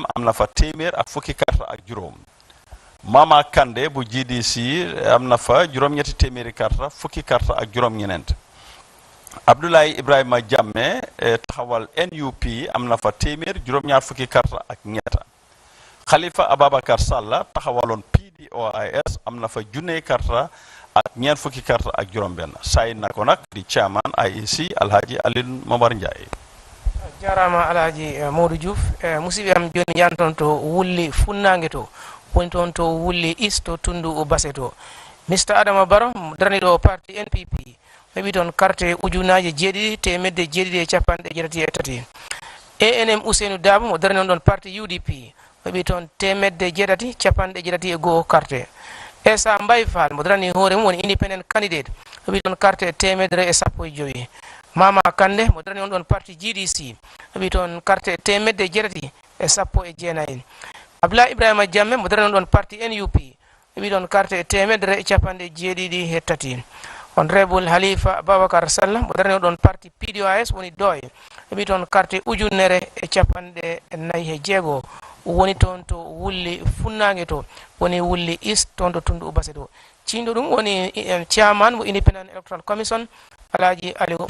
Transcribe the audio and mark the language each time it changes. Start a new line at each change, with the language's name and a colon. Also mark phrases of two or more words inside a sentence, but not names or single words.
Wolof: am na fa téeméer ak fukki carte ak juróom Mama Kande bu GDC am na fa juróom-ñetti téeméeri carte fukki carte ak juróom-ñeneent Abdoulaye Ibrahima Jammeh taxawal NUP am na fa téeméer juróom-ñaar fukki carte ak ñetta Khalifa Ababacar Sall taxawaloon PDOIS am na fa junne carte ak ñeent fukki carte ak juróom-benn say na ko nag di chairman IEC Alhaji Alioune Momar Ndiaye
Fula: jarama Alhaji Modou Diouf musibe am joni yanton to wulli funnange to woni toon to wulli isto tundu base to Mr Adama Barrow daraniɗo parti NPP heɓi toon carte ujunaje jeeɗiɗi temedde jeeɗiɗi e capanɗe jeetati e tati ANM Ousseynou Dabo mo darani on ɗon parti UDP heɓi toon temedde jeetati capanɗe jeetati e goho carte Essa Mbay Fall mo darani hoore mum woni
English: independent candidate
Fula: heɓi toon carte temedere e sappo e joyi Mama Kande mo darani on ɗon parti GDC heɓi toon carte temedde jeetati e sappo e jeenayi Abdoulaye Ibrahima Jammeh mo darani on ɗon parti NUP heɓi toon carte temedere e capanɗe jeeɗiɗi e tati Honorable Halifa Babacar Sallah mo darani on ɗon parti PDOIS woni doy heɓi toon carte ujunere e capanɗe nayi e jeego woni toon to wulli funnange to woni wulli east toon to tundu base to cindo ɗum woni chairman mo Independent Electoral Commission Alhaji Aliou